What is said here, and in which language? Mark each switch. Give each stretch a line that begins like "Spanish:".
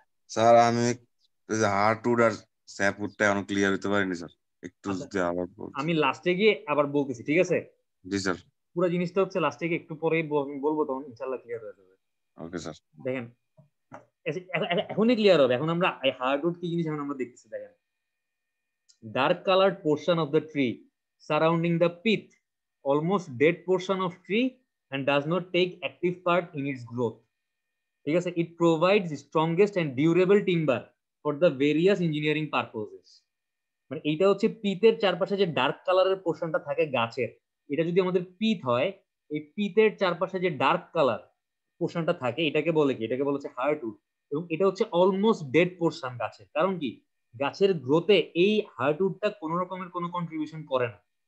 Bangla: Sir আমি heartwood আর স্যাপউডটা অনেক clear হতে পারিনি স্যার, একটু আচ্ছা যদি আবার বলতেন। আমি লাস্টে গিয়ে আবার বলতেছি, ঠিক আছে? জি স্যার। পুরো জিনিসটা হচ্ছে লাস্টে গিয়ে একটু পরেই বলবো, তখন ইনশাল্লাহ ক্লিয়ার হয়ে যাবে। Okay sir. দেখেন এখনই ক্লিয়ার হবে, এখন আমরা হার্ডউড কি জিনিস এখন আমরা দেখতেছি। দেখেন
English: dark colored portion of the tree surrounding the pith, almost dead portion of tree and does not take active part in its growth.
Bangla: ঠিক আছে,
English: it provides strongest and durable timber for the various engineering purposes.
Bangla: মানে এইটা হচ্ছে পিতের চারপাশে যে dark কালারের পোর্শনটা থাকে গাছের, এটা যদি আমাদের পিত হয়, এই পিতের চারপাশে যে ডার্ক কালার পোর্শনটা থাকে এটাকে বলে কি, এটাকে বলে হচ্ছে হার্টউড। এবং এটা হচ্ছে অলমোস্ট ডেড পোর্শন গাছের, কারণ কি গাছের গ্রোথে এই হার্টউডটা কোনো রকমের কোনো কন্ট্রিবিউশন করে না।